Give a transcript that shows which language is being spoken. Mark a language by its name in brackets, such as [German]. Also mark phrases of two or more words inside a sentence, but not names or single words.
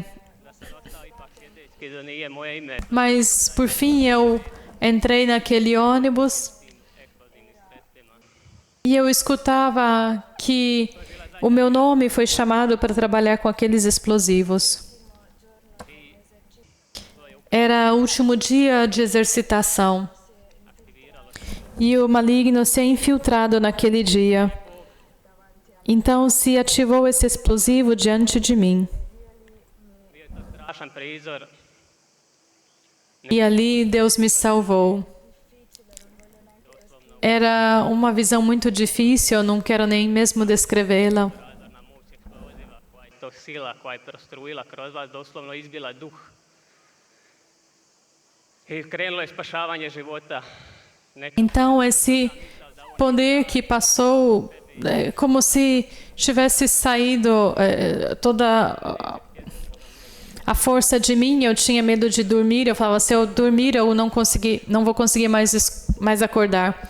[Croatian] da sam ostao ipak sjedeći, da nije moje ime [Portuguese] Mas, por fim, eu entrei naquele ônibus [Croatian] eksplozivnim sredstvima. [Portuguese] e eu escutava que o meu nome foi chamado para trabalhar com aqueles explosivos. Era o último dia de exercitação e o maligno se é infiltrado naquele dia. Então se ativou esse explosivo diante de mim. [Croatian] Bio je to strašan prizor. [Portuguese] E ali Deus me salvou. [Croatian] Doslovno [Portuguese] Era uma visão muito difícil, eu não quero nem mesmo descrevê-la. [Croatian] na moć eksploziva koja je to sila koja je prostrujila kroz vas, doslovno izbila duh. I krenulo je spašavanje života. [Portuguese] Então, esse poder que passou, como se tivesse saído toda a força de mim. Eu tinha medo de dormir. Eu falava, se eu dormir, eu não vou conseguir mais acordar.